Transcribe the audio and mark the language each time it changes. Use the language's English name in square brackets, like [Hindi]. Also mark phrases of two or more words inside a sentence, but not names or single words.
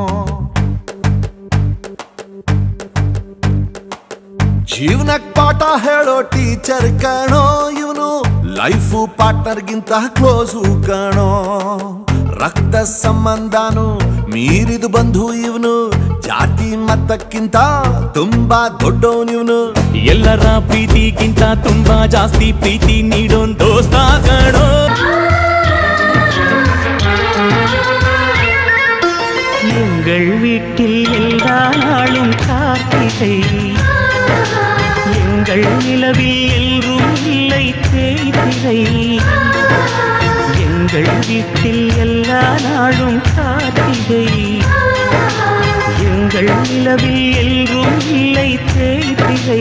[Kannada] ಜೀವನಕ್ ಪಾಠ ಹೇಳೋ ಟೀಚರ್ ಕಾಣೋ ಇವನು, [English] life partnerಗಿಂತ [Kannada] ಕ್ಲೋಸು ಕಾಣೋ. ರಕ್ತ ಸಂಬಂಧನು ಮೀರಿದು ಬಂಧು ಇವನು, ಜಾತಿ ಮತಕ್ಕಿಂತ ತುಂಬಾ ದೊಡ್ಡವನಿವನು. ಎಲ್ಲರ ಪ್ರೀತಿಗಿಂತ ತುಂಬಾ ಜಾಸ್ತಿ ಪ್ರೀತಿ ನೀಡೋನ್ ದೋಸ್ತ ಕಾಣೋ. [Tamil] எங்கள் வீட்டில் எல்லா நாளும் கார்த்திகை, எங்கள் நிலவில் எல்லோரும் இல்லை தேய்திரை. எங்கள் வீட்டில் எல்லா நாளும் கார்த்திகை, எங்கள் நிலவில் எல்லோரும் இல்லை தேய்திரை.